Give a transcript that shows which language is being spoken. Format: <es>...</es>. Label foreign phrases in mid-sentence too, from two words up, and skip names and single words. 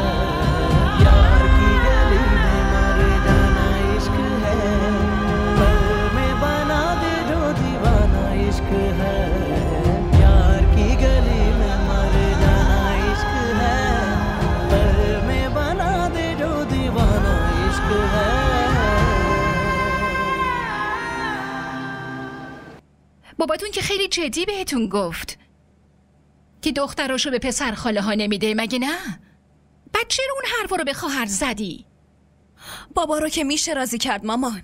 <hi>यार की गली में मर जाना इश्क है, पल में बना दे जो दीवाना इश्क है। यार की गली में मर जाना इश्क है, पल में बना दे जो दीवाना इश्क है।</hi> <fa>باباتون که خیلی جدی بهتون گفت که دختراشو به پسر خاله ها نمیده، مگه نه؟ بعد چرا اون حرفا رو به خواهر زدی؟ بابا رو که میشه راضی کرد مامان.</fa>